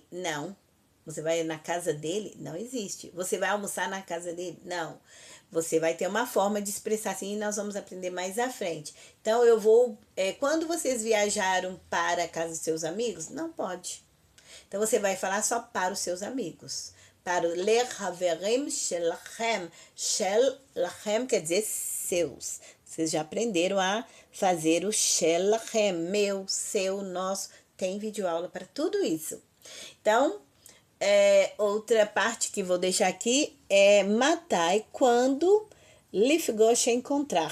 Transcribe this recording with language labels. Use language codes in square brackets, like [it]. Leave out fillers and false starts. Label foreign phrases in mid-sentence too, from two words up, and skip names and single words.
[pt] Não. Você vai na casa dele? Não existe. Você vai almoçar na casa dele? Não. Você vai ter uma forma de expressar assim e nós vamos aprender mais à frente. Então, eu vou... quando vocês viajaram para a casa dos seus amigos? Não pode. Então, você vai falar só para os seus amigos. Para o [he] לחברים שלכם. [pt] Shelachem quer dizer seus. Vocês já aprenderam a fazer o shelachem. Meu, seu, nosso. Tem videoaula para tudo isso. Então... outra parte que vou deixar aqui é matai quando lifgosh encontrar.